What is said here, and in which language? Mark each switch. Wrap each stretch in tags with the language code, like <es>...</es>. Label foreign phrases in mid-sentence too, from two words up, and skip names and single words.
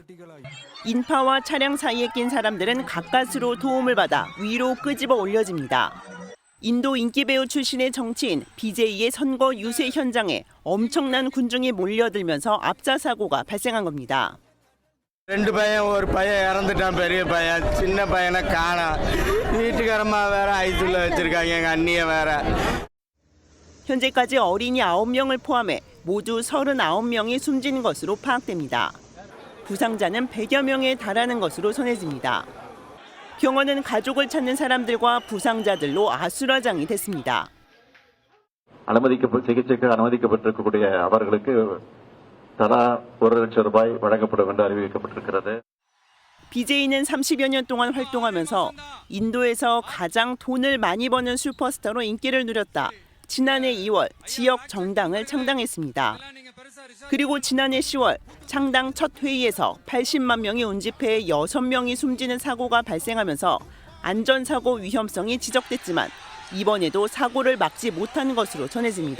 <ko>인파와 차량 사이에 낀 사람들은 가까스로 도움을 받아 위로 끄집어 올려집니다. 인도 인기 배우 출신의 정치인 BJ의 선거 유세 현장에 엄청난 군중이 몰려들면서 압사 사고가 발생한 겁니다.</ko> <ta>ரெண்டு பையன் ஒரு பையன் இறந்துட்டான் பெரிய பையன் சின்ன பையனை காணோம் வீட்டுக்காரம்மா வேற ஐசியூல வச்சிருக்காங்க எங்க அண்ணிய வேற</ta> <ko>현재까지 어린이 9명을 포함해 모두 39명이 숨진 것으로 파악됩니다. 부상자는 100여 명에 달하는 것으로 전해집니다. 병원은 가족을 찾는 사람들과 부상자들로 아수라장이 됐습니다.</ko> <ta>சிகிச்சைக்கு அனுமதிக்கப்பட்டிருக்கக்கூடிய அவர்களுக்கு தலா 1,00,000 ரூபாய் வழங்கப்படும் என்று அறிவிக்கப்பட்டிருக்கிறது.</ta> <ko>BJ는 30여 년 동안 활동하면서 인도에서 가장 돈을 많이 버는 슈퍼스타로 인기를 누렸다. 지난해 2월 지역 정당을 창당했습니다. 그리고 지난해 10월 창당 첫 회의에서 80만 명이 운집해 6명이 숨지는 사고가 발생하면서 안전사고 위험성이 지적됐지만 이번에도 사고를 막지 못한 것으로 전해집니다.</ko>